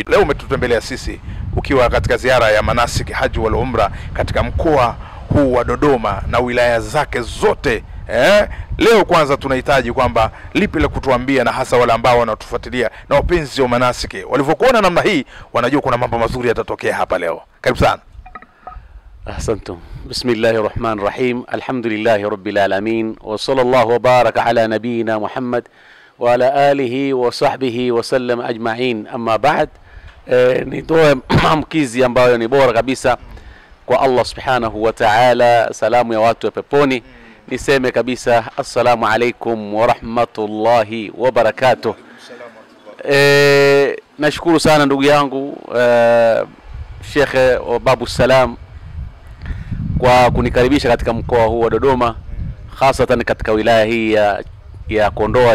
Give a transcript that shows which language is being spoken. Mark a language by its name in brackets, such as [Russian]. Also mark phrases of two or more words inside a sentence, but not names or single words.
[Swahili] Leo umetutembelea sisi ukiwa katika ziara ya Manasik Haji wal Umra katika mkoa huu wa Dodoma na wilaya zake zote. Leo kwanza tunahitaji kwamba lipi la kutuambia, na hasa wale ambao wanatufuatilia na wapenzi wa manasiki walivyokuona namna hii wanajua kuna mambo mazuri yatatokea hapa leo. Karibu sana. Ahsantum. [Arabic] بسم الله الرحمن الرحيم الحمد لله رب العالمين وصلى الله وبارك على نبينا محمد وعلى آله وصحبه وسلم أجمعين. أما بعد, [Swahili] nitoe maamkizi ambayo ni bora kabisa kwa Allah [Arabic] سبحانه وتعالى, [Swahili] salamu ya watu wa peponi. Niseme kabisa [Arabic] السلام عليكم ورحمة الله وبركاته. [Swahili] Nashukuru sana ndugu yangu Sheikh Babu Salam kwa kunikaribisha katika mkoa huu wa Dodoma, hasatan katika wilaya hii ya Kondoa.